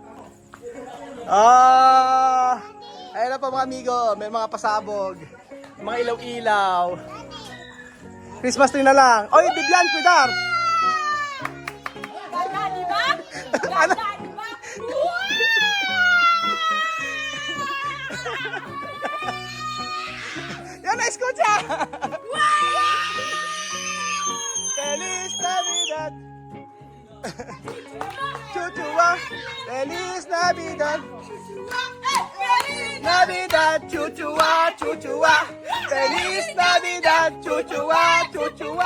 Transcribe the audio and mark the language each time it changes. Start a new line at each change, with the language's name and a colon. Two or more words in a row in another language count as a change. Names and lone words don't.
Filipino: Ayun na po mga amigo, may mga pasabog, mga ilaw-ilaw.
English: Christmas tree
Filipino: na lang. Oy, Bibian, Kuidar! Ganda, di ba? Ano? Ganda, di ba? Yan na,
Spanish: escucha! Feliz Navidad! Chuchua! Feliz Navidad! Navidad, chuchua, chuchua. Feliz Navidad, chuchua, chuchua.